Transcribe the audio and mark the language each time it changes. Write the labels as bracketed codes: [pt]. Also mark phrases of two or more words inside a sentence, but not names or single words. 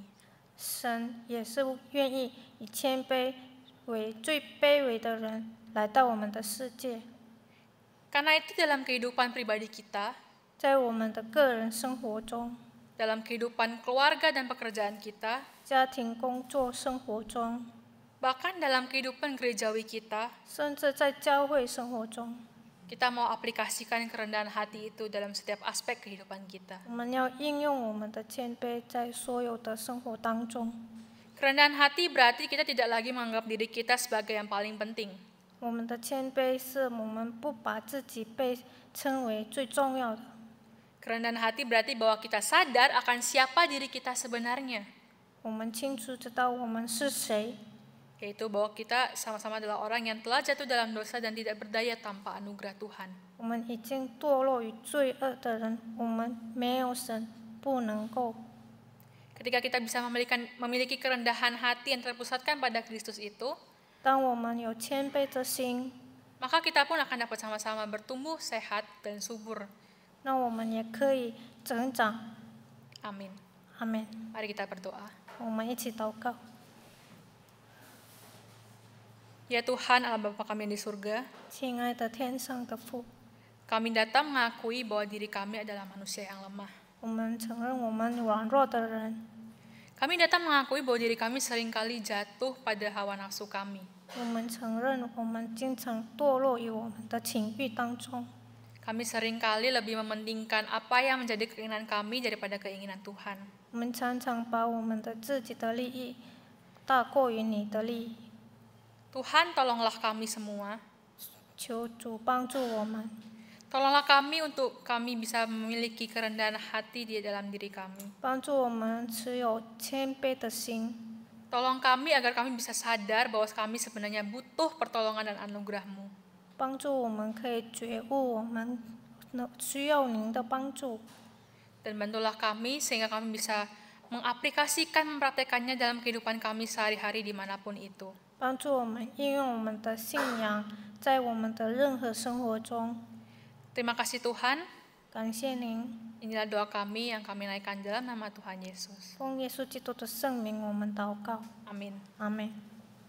[zh] 神也是愿意以谦卑为最卑微的人来到我们的世界， [id] Karena itu dalam kehidupan pribadi kita, [zh] 在我们的个人生活中、 [id] dalam kehidupan keluarga dan pekerjaan kita, [zh] 家庭、工作、生活中， [id] bahkan dalam kehidupan gerejawi kita, [zh] 甚至在教会生活中， [id] kita mau aplikasikan kerendahan hati itu dalam setiap aspek kehidupan kita. [zh] 我们要应用我们的谦卑在所有的生活当中。 [id] Kerendahan hati berarti kita tidak lagi menganggap diri kita sebagai yang paling penting. [zh] 我们的谦卑是我们不把自己被称为最重要的。 [id] Kerendahan hati berarti bahwa kita sadar akan siapa diri kita sebenarnya, [zh] 我们清楚知道我们是谁， [id] yaitu bahwa kita sama-sama adalah orang yang telah jatuh dalam dosa dan tidak berdaya tanpa anugerah Tuhan. [zh] 我们已经堕落于罪恶的人，我们没有神，不能够。 [id] Ketika kita bisa memiliki kerendahan hati yang terpusatkan pada Kristus itu, [zh] 当我们有谦卑的心， [id] maka kita pun akan dapat sama-sama bertumbuh sehat dan subur. [zh] 那我们也可以成长。 [id] Amin. [zh] 阿门。 [id] Mari kita berdoa. [zh] 我们一起祷告。 [id] Ya Tuhan, Allah Bapa kami yang di surga, [zh] 亲爱的天上的父， [id] kami datang mengakui bahwa diri kami adalah manusia yang lemah. [zh] 我们承认我们软弱的人， [id] Kami datang mengakui bahwa diri kami seringkali jatuh pada hawa nafsu kami. [zh] 我们承认我们经常堕落于我们的情欲当中。 [id] Kami seringkali lebih mementingkan apa yang menjadi keinginan kami daripada keinginan Tuhan. [zh] 我们常常把我们的自己的利益大过于你的利益。 [id] Tuhan, tolonglah kami semua. [zh] 求主帮助我们， [id] Tolonglah kami untuk kami bisa memiliki kerendahan hati di dalam diri kami. [zh] 帮助我们持有谦卑的心， [id] Tolong kami agar kami bisa sadar bahwa kami sebenarnya butuh pertolongan dan anugerah-Mu. [zh] 帮助我们可以觉悟我们需要您的帮助， [id] Dan bantulah kami sehingga kami bisa mengaplikasikan, mempraktekannya dalam kehidupan kami sehari-hari dimanapun itu. [zh] 帮助我们应用我们的信仰在我们的任何生活中。 [id] Terima kasih Tuhan. [zh] 感谢您， [id] Inilah doa kami yang kami naikkan dalam nama Tuhan Yesus. [zh] 奉耶稣基督的圣名，我们祷告， [id] Amin. [zh] 阿门。